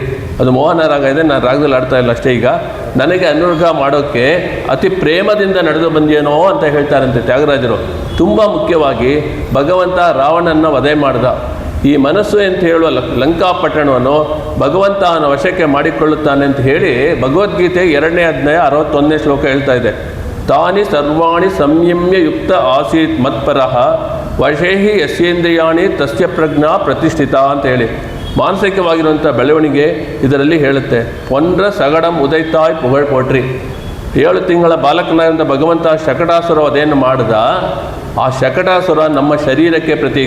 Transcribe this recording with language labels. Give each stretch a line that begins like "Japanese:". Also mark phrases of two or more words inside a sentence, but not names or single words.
Kannada: ಅದು ಮೋಹನ ರಾಗ ಇದೆ, ನಾನು ರಾಗದಲ್ಲಿ ಆಡ್ತಾ ಇಲ್ಲ ಅಷ್ಟೇ. ಈಗ ನನಗೆ ಅನುಗ್ರಹ ಮಾಡೋಕ್ಕೆ ಅತಿ ಪ್ರೇಮದಿಂದ ನಡೆದು ಬಂದೇನೋ ಅಂತ ಹೇಳ್ತಾರಂತೆ ತ್ಯಾಗರಾಜರು. ತುಂಬ ಮುಖ್ಯವಾಗಿ ಭಗವಂತ ರಾವಣನ ವಧೆ ಮಾಡ್ದ. ಈ ಮನಸ್ಸು ಅಂತ ಹೇಳುವ ಲಂಕಾಪಟ್ಟಣವನ್ನು ಭಗವಂತ ಅವನ ವಶಕ್ಕೆ ಮಾಡಿಕೊಳ್ಳುತ್ತಾನೆ ಅಂತ ಹೇಳಿ ಭಗವದ್ಗೀತೆ 2ನೇ ಅಧ್ಯಾಯ 61ನೇ ಶ್ಲೋಕ ಹೇಳ್ತಾ ಇದೆ.
Sanskrit: ತಾನಿ ಸರ್ವಾಣಿ ಸಂಯಮ್ಯ ಯುಕ್ತ ಆಸೀತ್ ಮತ್ಪರಃ ವಶೇಹಿ ಯಸ್ಯೇಂದ್ರಿಯಾಣಿ ತಸ್ಯ ಪ್ರಜ್ಞಾ ಪ್ರತಿಷ್ಠಿತ
Kannada: ಅಂತ ಹೇಳಿ. ಮಾನಸಿಕವಾಗಿರುವಂಥ ಬೆಳವಣಿಗೆ ಇದರಲ್ಲಿ ಹೇಳುತ್ತೆ.
Tamil: பொன்றச் சகடம் உதைத்தாய் புகழ் போற்றி.
Kannada: 7 ತಿಂಗಳ ಬಾಲಕನಾದಂಥ ಭಗವಂತ ಶಕಟಾಸುರ ವಧೆಯನ್ನು ಮಾಡಿದ. ಆ ಶಕಟಾಸುರ ನಮ್ಮ ಶರೀರಕ್ಕೆ ಪ್ರತೀಕ.